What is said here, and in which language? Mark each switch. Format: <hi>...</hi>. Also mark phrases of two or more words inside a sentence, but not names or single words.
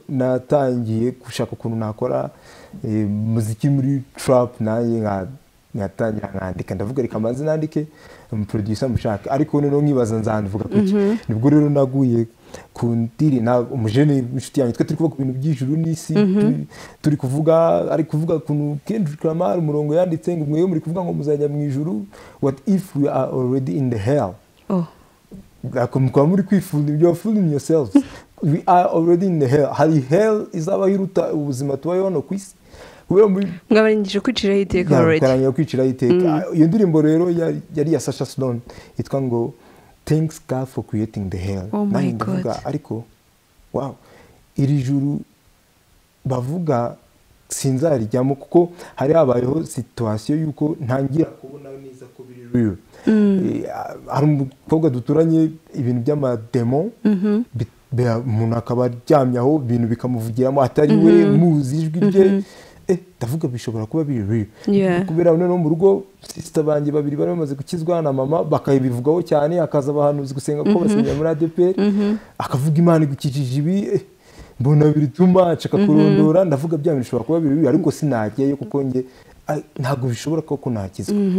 <rw>natangiye gushaka ukuntu nakora umuziki muri trap nanjye nkatangira nkandika ndavuga reka manzi nandike umuproducer mushaka ariko noneho nkibaza nzanvuga kuki nibwo rero naguye kundiri na umujene inshuti yanjye turi kuvuga ku bintu by'ijuru n'isi turi kuvuga ari kuvuga kuntu Kendrick Lamar umurongo yanditse ngo mwe muri kuvuga ngo muzajya mu ijuru</rw> <en>what if we are already in the hell</en> <rw>kwa muri kwifuza ibyo</rw> <en>fooling yourselves we are already in the hell</en> <rw>hari hell izaba hiruta ubuzima tubayeho hano ku isi mwabarangije kwiciraho iteka already karangije kwiciraho iteka iyo ndirimbo rero yari ya Sasha Stone yitwa ngo Thanks God for creating the hell.</rw> <en>Oh my God.</en> <rw>Ariko wow iri juru bavuga sinzarijyamo kuko hari habayeho situation yuko ntangira kubona neza ko biri real. Hari umukobwa duturanye ibintu by'amademo umuntu akaba aryamyaho ibintu bikamuvugiramo atari we muzi ijwi rye ndavuga bishobora kuba biri real kubera noneho mu rugo sister banjye babiri bari bamaze gukizwa na mama bakayibivugaho cyane akaza abahanuzi gusenga ko basengera muri ADPR akavuga Imana igukijije ibi mbona biri tumaca akakurondora ndavuga bya bintu bishobora kuba biri real ariko sinajyayo kuko nge ntago bishobora ko nakizwa</rw>